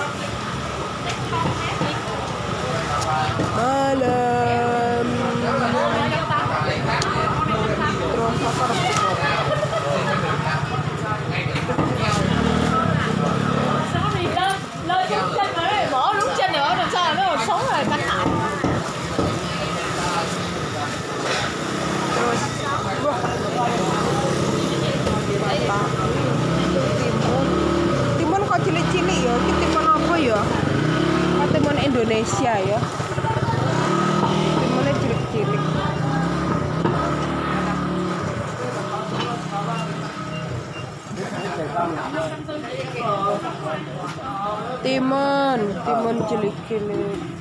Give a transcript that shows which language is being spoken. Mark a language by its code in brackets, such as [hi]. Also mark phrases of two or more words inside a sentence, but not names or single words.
[jv] Malam. Terus pasar. [vi] Bỏ đúng chân nữa, làm sao nó sống rồi cắn hại. [jv] Terus timun kok cilik-cilik ya? Iki timun apa ya? Oh, timun Indonesia ya. Timunnya cilik-cilik. Timun cilik-cilik.